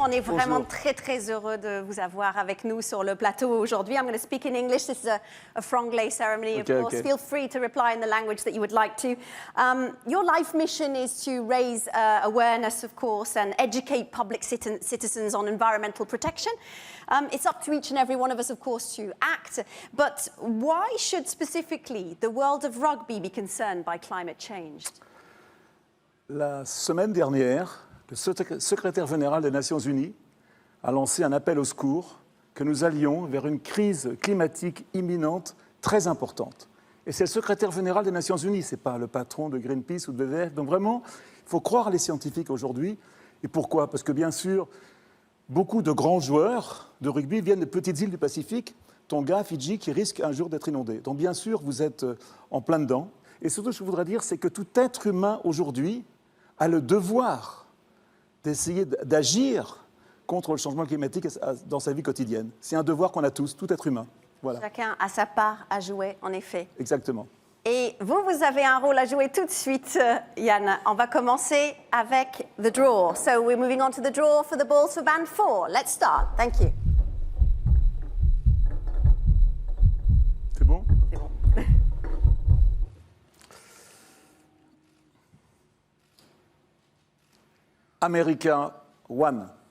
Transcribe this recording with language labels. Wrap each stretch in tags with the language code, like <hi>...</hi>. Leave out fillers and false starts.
<fr>On est vraiment très heureux de vous avoir avec nous sur le plateau aujourd'hui.</fr> <en>I'm going to speak in English. This is a franglais ceremony, of course. Feel free to reply in the language that you would like to. Your life mission is to raise awareness, of course, and educate public citizens on environmental protection. It's up to each and every one of us, of course, to act. But why should specifically the world of rugby be concerned by climate change?</en> <fr>La semaine dernière, le secrétaire général des Nations Unies a lancé un appel au secours que nous allions vers une crise climatique imminente très importante. Et c'est le secrétaire général des Nations Unies, ce n'est pas le patron de Greenpeace ou de WWF. Donc vraiment, il faut croire les scientifiques aujourd'hui. Et pourquoi? Parce que bien sûr, beaucoup de grands joueurs de rugby viennent de petites îles du Pacifique, Tonga, Fidji, qui risquent un jour d'être inondés. Donc bien sûr, vous êtes en plein dedans. Et surtout, ce que je voudrais dire, c'est que tout être humain aujourd'hui a le devoir d'essayer d'agir contre le changement climatique dans sa vie quotidienne. C'est un devoir qu'on a tous, tout être humain. Voilà. Chacun a sa part à jouer, en effet. Exactement. Et vous avez un rôle à jouer tout de suite, Yann. On va commencer avec</fr> <en>the draw. So we're moving on to the draw for the balls for band 4. Let's start. Thank you.</en> <fr>C'est bon? C'est bon.</fr> <en>America 1.</en>